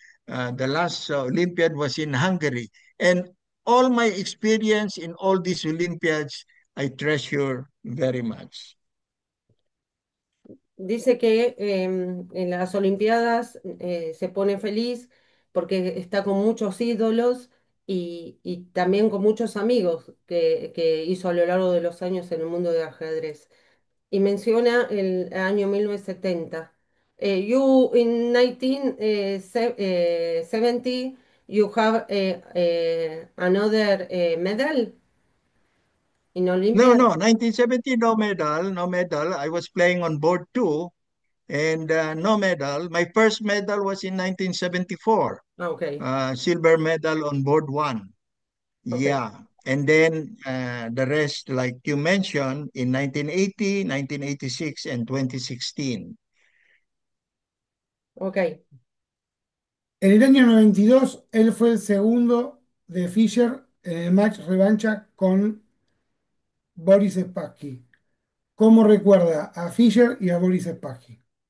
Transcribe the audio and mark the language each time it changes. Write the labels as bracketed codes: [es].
[en] The last Olympiad was in Hungary, and all my experience in all these Olympiads, I treasure very much. [es] Dice que en las Olimpiadas se pone feliz porque está con muchos ídolos y también con muchos amigos que hizo a lo largo de los años en el mundo del ajedrez. Y menciona el año 1970. [en] You in 1970, you have another medal in No, Olympiad? no, 1970, no medal, no medal. I was playing on board two, and no medal. My first medal was in 1974, Ah, ok, silver medal on board one. ok, Yeah. And then the rest, like you mentioned, in 1980, 1986, and 2016. ok. [es] En el año 92, él fue el segundo de Fischer en el match revancha con Boris Spassky. ¿Cómo recuerda a Fischer y a Boris Spassky?